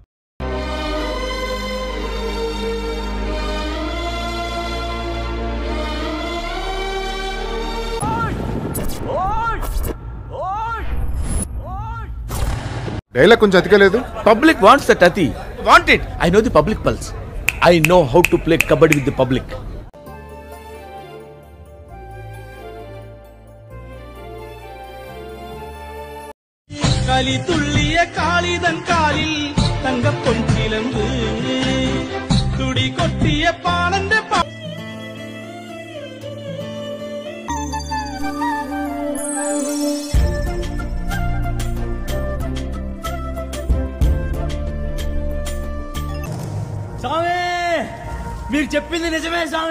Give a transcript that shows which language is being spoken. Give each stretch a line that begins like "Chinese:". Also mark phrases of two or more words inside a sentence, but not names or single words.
Telugu: డైలాగ్ కొంచెం అతికలేదు.
English: public wants that అతి. want it. I know the public pulse. I know how to play kabaddi with the public.
Tamil: களி துள்ளிய காளிதன் காலில் தங்க பொன்சிலம்பு துடி கொட்டிய பானந்த
Telugu: స్వామి, మీరు చెప్పింది నిజమే స్వామి.